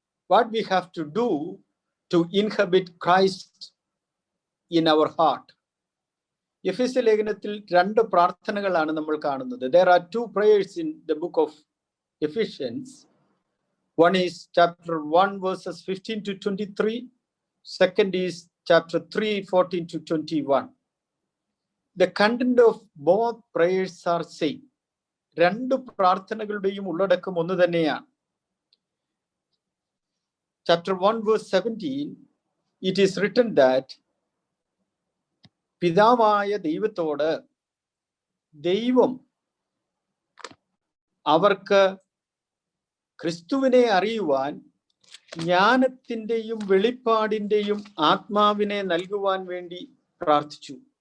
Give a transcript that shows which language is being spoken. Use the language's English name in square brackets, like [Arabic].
[English] What we have to do to inhabit Christ in our heart. [Malayalam] എഫെസ്യ ലേഖനത്തിൽ 2 പ്രാർത്ഥനകളാണ് നമ്മൾ കാണുന്നത്. [English] There are 2 prayers in the book of Ephesians. One is chapter 1 verses 15 to 23. Second is chapter 3 14 to 21. The content of both prayers are same. [Malayalam] 2 പ്രാർത്ഥനകളുടെയും ഉള്ളടക്കം ഒന്ന് തന്നെയാണ്. [English] Chapter 1 verse 17, it is written that [Malayalam] പിതാവായ ദൈവത്തോട് ദൈവം അവർക്ക് ക്രിസ്തുവിനെ അറിയുവാൻ ജ്ഞാനത്തിൻ്റെയും വെളിപ്പാടിൻ്റെയും ആത്മാവിനെ നൽകുവാൻ വേണ്ടി പ്രാർത്ഥിച്ചു.